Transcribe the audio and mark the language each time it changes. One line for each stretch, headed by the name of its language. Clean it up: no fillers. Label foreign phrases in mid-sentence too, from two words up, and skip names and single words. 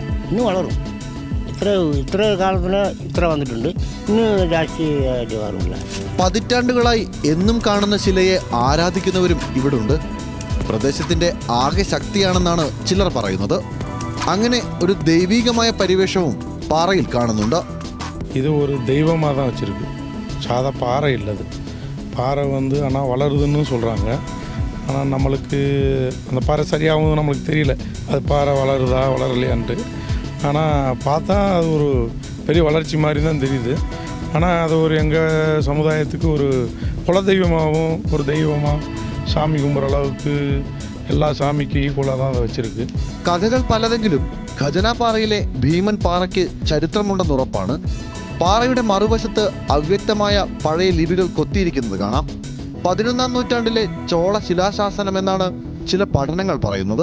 Malayalam: ഇന്ന് വളരും. ഇത്ര കാലത്തിന് ഇത്ര വന്നിട്ടുണ്ട്. ഇന്ന് രാഷ്ട്രീയമായിട്ട് മാറില്ല. പതിറ്റാണ്ടുകളായി എന്നും കാണുന്ന ശിലയെ ആരാധിക്കുന്നവരും ഇവിടുണ്ട്. പ്രദേശത്തിന്റെ ആകെ ശക്തിയാണെന്നാണ് ചിലർ പറയുന്നത്. അങ്ങനെ ഒരു ദൈവീകമായ പരിവേഷവും പാറയിൽ കാണുന്നുണ്ട്.
Tamil: இது ஒரு தெய்வமாக தான் வச்சுருக்கு. சாதா பாறை இல்லது. பாறை ஆனால் வளருதுன்னு சொல்கிறாங்க. ஆனால் நம்மளுக்கு அந்த பாறை சரியாகவும் நம்மளுக்கு தெரியல, அது பாறை வளருதா வளரலையான்ட்டு. ஆனால் பார்த்தா அது ஒரு பெரிய வளர்ச்சி மாதிரி தான் தெரியுது. ஆனால் அது ஒரு எங்கள் சமுதாயத்துக்கு ஒரு குலதெய்வமாகவும் ஒரு தெய்வமாக சாமி கும்பிட்ற அளவுக்கு
Malayalam: എല്ലാ സാമിക്ക് ഈക്വലാ
Tamil: தான் വെച്ചിരിക്ക്.
Malayalam: കഥകൾ പലതെങ്കിലും ഖജനാപാറയിലെ ഭീമൻ പാറയ്ക്ക് ചരിത്രമുണ്ടെന്ന് ഉറപ്പാണ്. പാറയുടെ മറുവശത്ത് അവ്യക്തമായ പഴയ ലിപികൾ കൊത്തിയിരിക്കുന്നത് കാണാം. 11-ാം നൂറ്റാണ്ടിലെ ചോള ശിലാശാസനം എന്നാണ് ചില പഠനങ്ങൾ പറയുന്നത്.